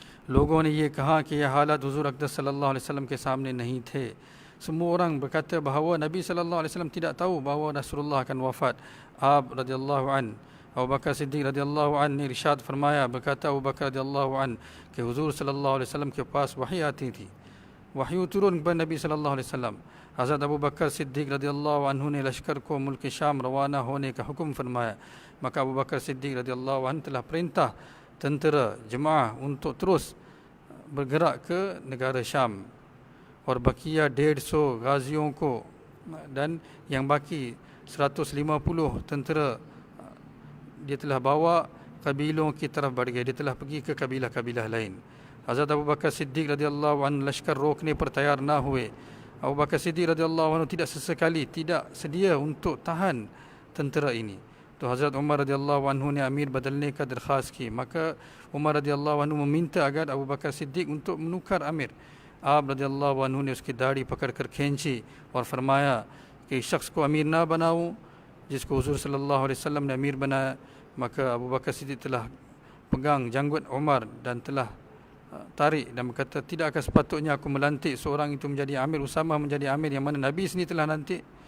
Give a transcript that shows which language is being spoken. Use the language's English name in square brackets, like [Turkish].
[Hindi] लोगों ने ये कहा कि यह हालात हुजूर अक़दस सल्लल्लाहु अलैहि वसल्लम के सामने नहीं थे. [Malay] Semua orang berkata bahawa Nabi sallallahu alaihi wasallam tidak tahu bahawa Rasulullah akan wafat. [Hindi] Ab radhiyallahu an, Abu Bakar Siddiq radhiyallahu an ने इरशाद फरमाया, berkata Abu Bakar radhiyallahu an कि हुजूर सल्लल्लाहु अलैहि वसल्लम के पास वही आती थी. [Malay] वही turun kepada Nabi sallallahu alaihi wasallam. [Hindi] Hazrat Abu Bakar Siddiq radhiyallahu anhu ने लश्कर को मुल्क शाम रवाना होने का हुक्म फरमाया. [Malay] Maka Abu Bakar Siddiq radhiyallahu anhu telah perintah tentera jemaah untuk terus bergerak ke negara Syam. [Hindi] और बकिया 150 गाजियों को [Malay] dan yang baki 150 tentera dia telah bawa [Hindi] kabilon की तरफ बढ़ गए. [Malay] Dia telah pergi ke kabilah-kabilah lain. [Hindi] Hazrat Abu Bakar Siddiq radhiyallahu anhu लश्कर रोकने पर तैयार ना हुए. [Malay] Abu Bakar Siddiq radhiyallahu anhu tidak sesekali tidak sedia untuk tahan tentera ini. [Hindi] तो हज़रत उमर रज़ियल्लाहु अन्हु ने अमीर बदलने का दरख्वास्त की. [Malay] Maka Umar रज़ियल्लाहु अन्हु meminta agar Abu Bakar Siddiq untuk menukar amir. [Hindi] आप रज़ियल्लाहु अन्हु ने उसकी दाढ़ी पकड़कर खींची और फरमाया कि इस शख्स को अमीर ना बनाऊं जिसको हुजूर सल्लल्लाहु अलैहि वसल्लम ने अमीर बनाया. [Malay] Maka Abu Bakar Siddiq telah pegang janggut Umar dan telah tarik dan berkata, tidakkah sepatutnya aku melantik seorang itu menjadi amir, Usamah menjadi amir yang mana Nabi sendiri telah lantik.